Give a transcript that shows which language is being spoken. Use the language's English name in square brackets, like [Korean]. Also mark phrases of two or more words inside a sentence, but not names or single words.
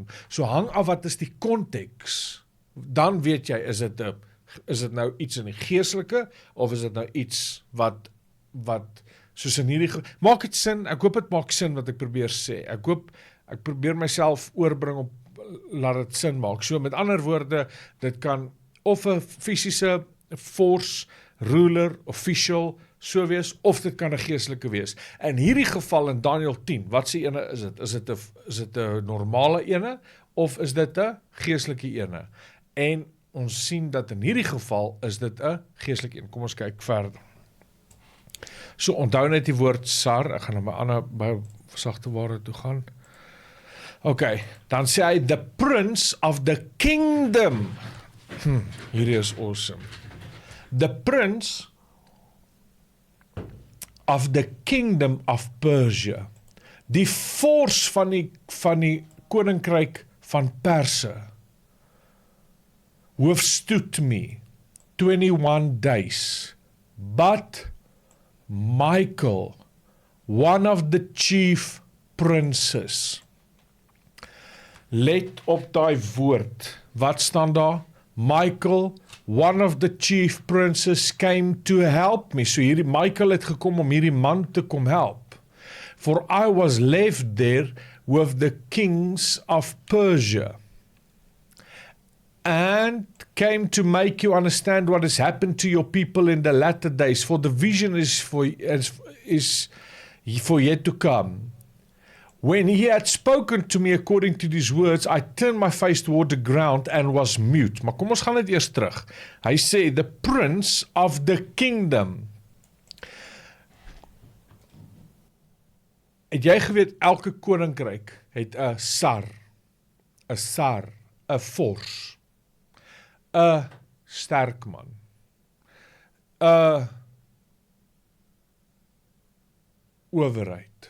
[Afrikaans] So hang af wat is die konteks. Dan weet jy, is dit nou iets in die geestelike, of is dit nou iets wat soos in hierdie, maak dit sin, ek hoop dit maak sin wat ek probeer sê, ek probeer myself oorbring op, laat dit sin maak, so met ander woorde, dit kan of 'n fisiese [English] force, ruler, official, [Afrikaans] so wees, of dit kan 'n geestelike wees. In hierdie geval in Daniël 10, wat se ene is dit? Is dit 'n normale ene, of is dit 'n geestelike ene? En ons sien dat in hierdie geval is dit 'n geestelike een. Kom ons kyk verder. So onthou net die woord sar, ek gaan na my ander baie sagte woorde toe gaan. [English] Okay, [Afrikaans] dan sê hy [English] the prince of the kingdom. [Afrikaans] Hierdie is awesome. [English] The prince of the kingdom of Persia. [Afrikaans] Die force van die koninkryk van Perse [English] withstood me 21 days, but Michael, one of the chief princes. [Afrikaans] Let op daai woord. Wat staan daar? Michael, [English] one of the chief princes came to help me. [Afrikaans] So hierdie Michael het gekom om hierdie man te kom help. [English] For I was left there with the kings of Persia, and came to make you understand what has happened to your people in the latter days, for the vision is for yet to come. When he had spoken to me according to these words, I turned my face toward the ground and was mute. [Afrikaans] Maar kom ons gaan net eers terug. Hy sê, [English] the prince of the kingdom. [Afrikaans] Het jy geweet, elke koninkryk het 'n sar, 'n force, 'n sterk man, 'n owerheid.